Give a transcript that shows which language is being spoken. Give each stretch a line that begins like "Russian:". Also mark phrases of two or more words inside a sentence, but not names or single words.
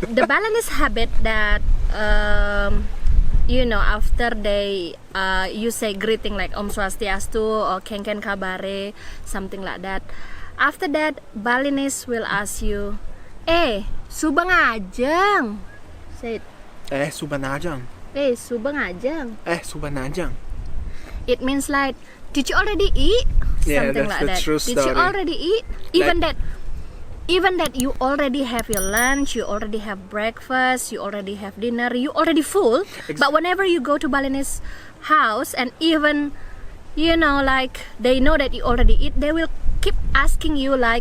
English: The Balinese habit that after they you say greeting like
Balinese: Om Swastiastu
English: or
Balinese: Ken Ken Kabare,
English: something like that. After that, Balinese will ask you,
Balinese: Subang Ajang.
English: Say it.
Balinese: Subanajang. Subang Ajang. Subanajang.
English: It means like, did you already eat? Yeah, Something that's like the that. true Did you story. already eat? Even that you already have your lunch, you already have breakfast, you already have dinner, you already full. But whenever you go to Balinese house, and even you know, like they know that you already eat, they will keep asking you like,